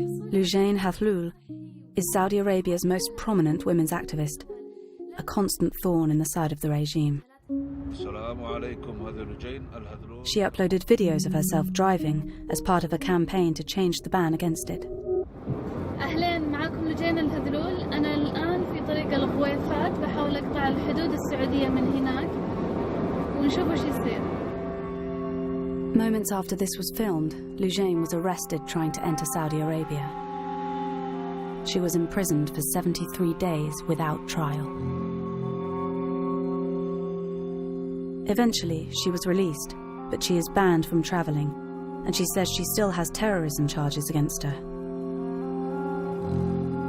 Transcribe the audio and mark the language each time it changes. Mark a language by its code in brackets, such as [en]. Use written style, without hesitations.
[en] Lujain Hathlul is Saudi Arabia's most prominent women's activist, a constant thorn in the side of the regime. She uploaded videos of herself driving as part of a campaign to change the ban against it. [ar] أهلين معكم لجين الهذلول. أنا الآن في طريق الغويفات بحاول أقطع الحدود السعودية من هناك ونشوف وش يصير. [en] Moments after this was filmed, Lujain was arrested trying to enter Saudi Arabia. She was imprisoned for 73 days without trial. Eventually, she was released, but she is banned from travelling, and she says she still has terrorism charges against her.